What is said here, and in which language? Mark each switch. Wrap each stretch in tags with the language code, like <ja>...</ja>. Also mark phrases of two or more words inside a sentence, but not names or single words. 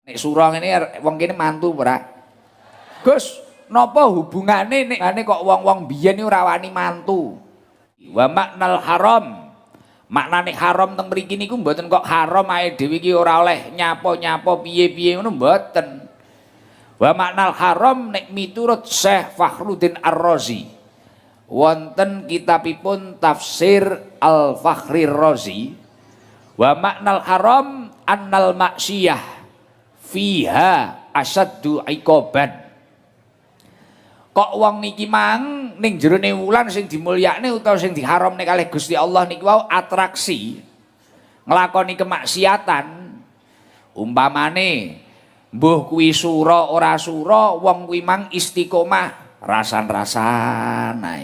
<jv>Nek surah ini wong kene mantu ora? Gus, napa hubungane nek kok wong-wong biyen ora wani mantu?</jv> <ar>ومعنى الحرام.</ar> <jv>Maknane haram teng mriki niku mboten kok haram ae dhewe iki ora oleh nyapa-nyapa piye-piye ngono mboten.</jv> <ar>ومعنى الحرام</ar> <jv>nek miturut Syekh Fakhruddin Ar-Razi. Wonten kitabipun Tafsir Al-Fakhrir Razi.</jv> <ar>ومعنى الحرام أن المعصية فيها أشد عقابا.</ar> <jv>Kok wong niki mang ning jerone wulan sing dimulyakne utawa sing diharamne kalih Gusti Allah niki wau atraksi nglakoni kemaksiatan. Umpamane mbuh kuwi sura ora sura wong kuwi mang istiqomah rasan-rasan ae.</jv>